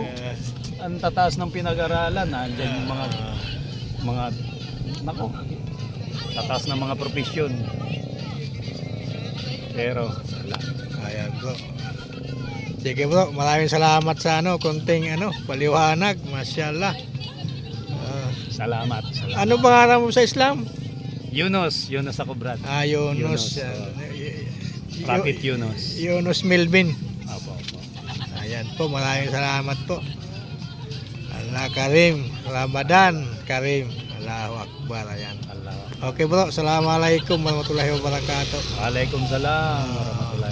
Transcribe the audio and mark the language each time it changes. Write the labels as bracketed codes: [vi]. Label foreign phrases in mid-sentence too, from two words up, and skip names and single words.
[tl] Ang tataas ng pinag-aralan, andyan yung tataas ng mga profesyon. Pero, wala. Ayan, bro. Sige, bro, maraming salamat sa konting paliwanag. Masyaallah. Salamat. Ano pangalan mo sa Islam? Yunus ako, brad. Yunus. [en] Prophet Yunus. [tl] Yunus Melvin. Opo. Ayan po, maraming salamat po. [ar] الله كريم، رمضان كريم. الله أكبر. [tl] Ayan. Allah. [en] Okay, bro, [ar] السلام عليكم ورحمة الله وبركاته. [tl] Waalaikumsalam.